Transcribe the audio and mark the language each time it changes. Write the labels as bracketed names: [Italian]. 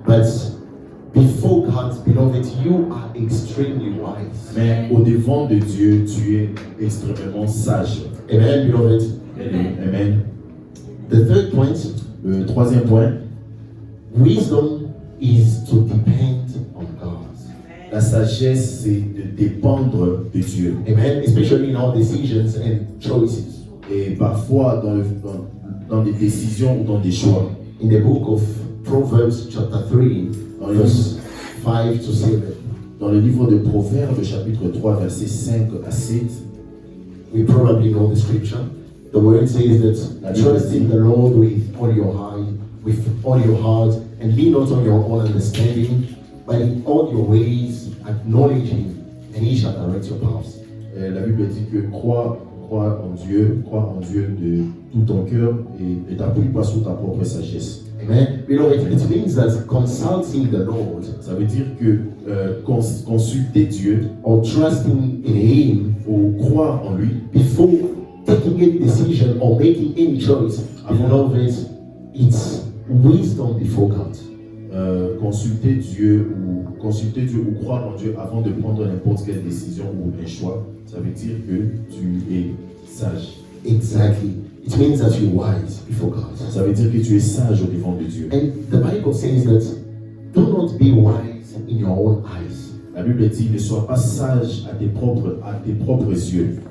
[English] But before God, beloved, you are extremely wise. [French] Mais au devant de Dieu, tu es extrêmement sage. [English] Amen, beloved. Amen. The third point, [French] Le troisième point, [English] wisdom is to depend on God. [French] la sagesse, c'est de dépendre de Dieu. Amen. [English] Especially in our decisions and choices. [French] Et parfois, dans des décisions ou dans des choix. [English] In the book of Proverbs, chapter 3, verse 5 to 7. [French] Dans le livre de Proverbes, chapitre 3, versets 5 à 7, [English] we probably know the scripture. The word says that trust in the Lord with all your heart, and lean not on your own understanding, but in all your ways acknowledge him, and he shall direct your paths. [French] la Bible dit que crois en Dieu de tout ton cœur et t'appuie pas sur ta propre sagesse. Amen. [English] Beloved, it means that consulting the Lord, [French] Ça veut dire que consulter Dieu [English] or trusting in him [French] ou croire en lui [English] before taking any decision or making any choice, beloved, it's wisdom before God. [French] consulter Dieu ou croire en Dieu avant de prendre n'importe quelle décision ou un choix, ça veut dire que tu es sage. [English] Exactly. It means that you're wise before God. [French] Ça veut dire que tu es sage au devant de Dieu. [English] And the Bible says that do not be wise in your own eyes. [French] La Bible dit ne sois pas sage à tes propres yeux.